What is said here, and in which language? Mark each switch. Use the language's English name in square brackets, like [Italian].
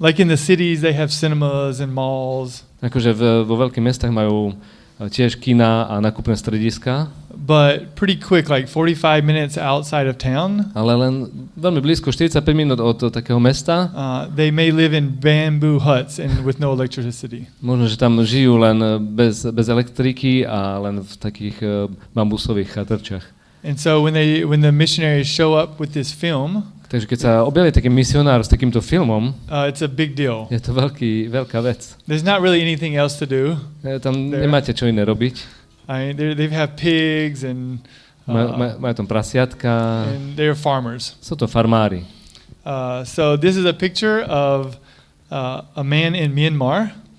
[English] Like in the cities they have cinemas and malls. [Slovak] Akože vo veľkých mestách majú tiež kina a nákupné strediska. [English] But pretty quick, like 45 minutes outside of town. [Slovak] Ale len veľmi blízko, 45 minút od takého mesta. [English] They may live in bamboo huts and with no electricity. [Slovak] Možno, že tam žijú len bez elektriky a len v takých bambusových chatrčách. [English] And so when the missionaries show up with this film, [Slovak] takže keď sa objaví taký misionár s takýmto filmom, [English] it's a big deal. [Slovak] Je to veľká vec. [English] There's not really anything else to do. [Slovak] Tam nemáte čo iné robiť. [English] I mean, they have pigs and [Slovak] majú tam prasiatka. [English] And they're farmers. [Slovak] Sú to farmári. [English] So this is a picture of a man in Myanmar.